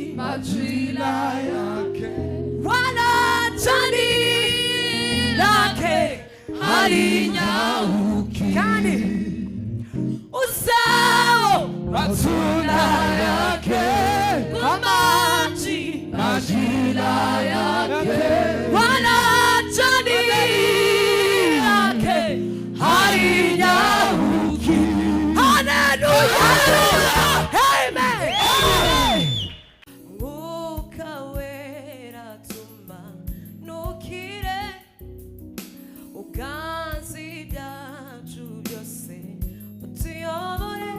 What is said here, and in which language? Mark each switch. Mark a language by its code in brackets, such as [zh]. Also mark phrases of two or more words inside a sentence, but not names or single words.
[sw] majira yake, wanajani lake halinyauki, kandi usao matunda yake kwa maji majira yake, wanajani lake halinyauki. Hallelujah, amen. [rw] Mwuka wera tumanukire, uganze ibyacu byose utuyobore.